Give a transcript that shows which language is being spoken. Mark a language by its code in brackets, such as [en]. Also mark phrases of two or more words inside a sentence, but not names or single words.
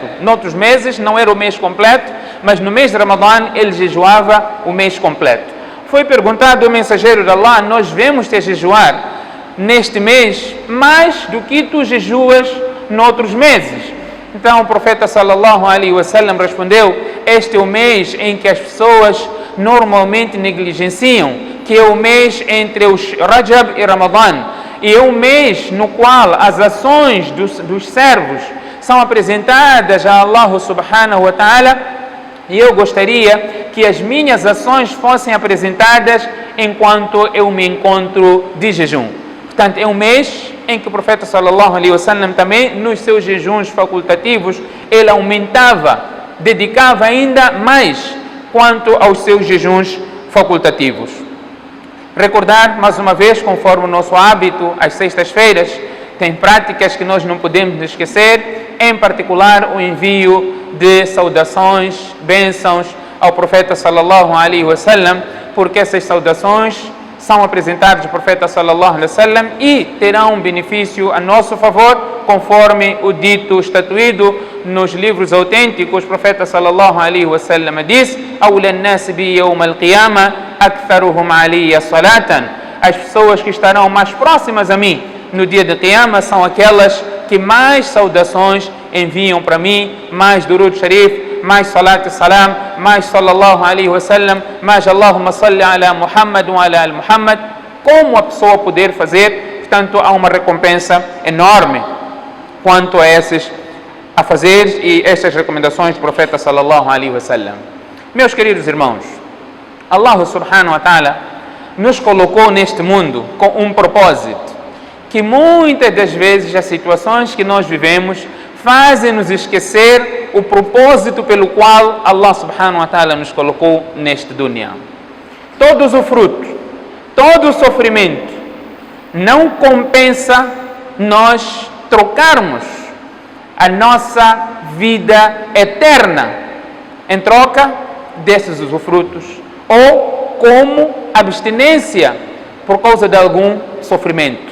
[pt] Noutros meses não era o mês completo, mas no mês de Ramadã ele jejuava o mês completo. Foi perguntado ao mensageiro de Allah: nós vemos te jejuar neste mês mais do que tu jejuas noutros meses. Então o profeta [ar] صلى الله عليه وسلم [pt] respondeu: este é o mês em que as pessoas normalmente negligenciam, que é o mês entre os Rajab e Ramadã, e é um mês no qual as ações dos servos são apresentadas a [ar] الله سبحانه وتعالى, [pt] e eu gostaria que as minhas ações fossem apresentadas enquanto eu me encontro de jejum. Portanto, é um mês em que o profeta [ar] صلى الله عليه وسلم [pt] também, nos seus jejuns facultativos, ele aumentava, dedicava ainda mais quanto aos seus jejuns facultativos. Recordar, mais uma vez, conforme o nosso hábito, às sextas-feiras, tem práticas que nós não podemos esquecer, em particular o envio de saudações, bênçãos ao profeta [ar] صلى الله عليه وسلم, [pt] porque essas saudações são apresentadas ao profeta [ar] صلى الله عليه وسلم [pt] e terão um benefício a nosso favor, conforme o dito estatuído nos livros autênticos. O profeta [ar] صلى الله عليه وسلم diz: "أولى الناس بي يوم القيامة أكثرهم علي صلاة." [pt] As pessoas que estarão mais próximas a mim no dia de Qiyamah são aquelas que mais saudações enviam para mim, mais [ur] درود شریف, [pt] mais salat e salam, mais [ar] صلى الله عليه وسلم, [pt] mais [ar] اللهم صل على محمد وعلى آل محمد. [pt] Como a pessoa poder fazer? Portanto, há uma recompensa enorme quanto a fazer e estas recomendações do profeta [ar] صلى الله عليه وسلم. [pt] Meus queridos irmãos, [ar] الله سبحانه وتعالى [pt] nos colocou neste mundo com um propósito, que muitas das vezes as situações que nós vivemos fazem-nos esquecer o propósito pelo qual [ar] الله سبحانه وتعالى [pt] nos colocou neste dunya. Todo o fruto, todo o sofrimento não compensa nós trocarmos a nossa vida eterna em troca desses usufrutos ou como abstinência por causa de algum sofrimento.